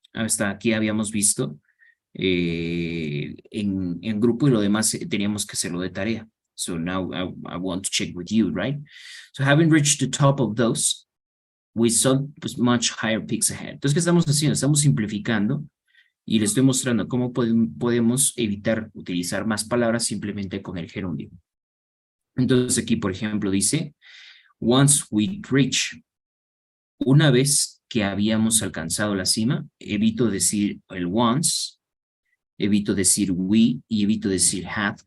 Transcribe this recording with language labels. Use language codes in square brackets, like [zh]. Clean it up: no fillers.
[es] Hasta aquí habíamos visto en grupo y lo demás teníamos que hacerlo de tarea. [en] So now I want to check with you, right? So having reached the top of those, we saw pues, much higher peaks ahead. [es] Entonces, ¿qué estamos haciendo? Estamos simplificando y les estoy mostrando cómo podemos evitar utilizar más palabras simplemente con el gerundio. Entonces, aquí, por ejemplo, dice, [en] once we reach, [es] una vez que habíamos alcanzado la cima, evito decir el once, evito decir we y evito decir had.